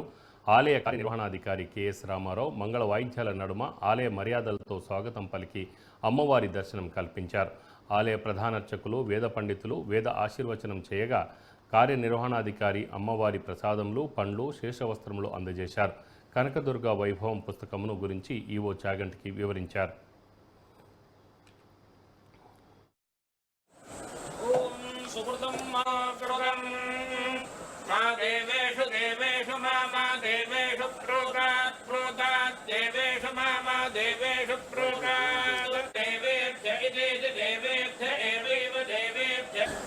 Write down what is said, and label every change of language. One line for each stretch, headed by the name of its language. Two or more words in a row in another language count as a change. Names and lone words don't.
Telugu: ఆలయ కార్యనిర్వహణాధికారి కెఎస్ రామారావు మంగళ వాయిద్యాల నడుమ ఆలయ మర్యాదలతో స్వాగతం పలికి అమ్మవారి దర్శనం కల్పించారు. ఆలయ ప్రధానార్చకులు వేద పండితులు వేద ఆశీర్వచనం చేయగా కార్యనిర్వహణాధికారి అమ్మవారి ప్రసాదములు పండ్లు శేషవస్త్రములు అందజేశారు. కనకదుర్గ వైభవం పుస్తకమును గురించి ఈవో చాగంటికి వివరించారు.
Sanskrit: देवेषु देवेषु मा देवेषु प्रोगात् प्रोगात् देवेषु मा देवेषु प्रोगात् देवेभ्य इति देवेभ्य एवैव देवेभ्य